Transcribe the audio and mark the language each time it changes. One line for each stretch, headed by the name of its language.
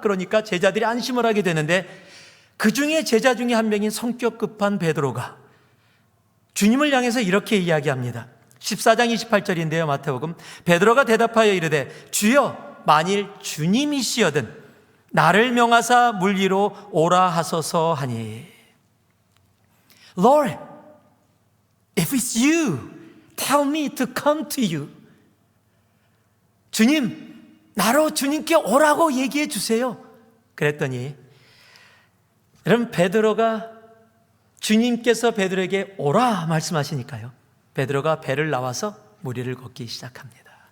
Korean: 그러니까 제자들이 안심을 하게 되는데, 그 중에 제자 중에 한 명인 성격 급한 베드로가 주님을 향해서 이렇게 이야기합니다. 14장 28절인데요, 마태복음. 베드로가 대답하여 이르되 주여, 만일 주님이시여든 나를 명하사 물 위로 오라 하소서 하니.
English: Lord, if it's you, tell me to come to you.
Korean: 주님, 나로 주님께 오라고 얘기해 주세요. 그랬더니 여러분, 베드로가, 주님께서 베드로에게 오라 말씀하시니까요, 베드로가 배를 나와서 물 위를 걷기 시작합니다.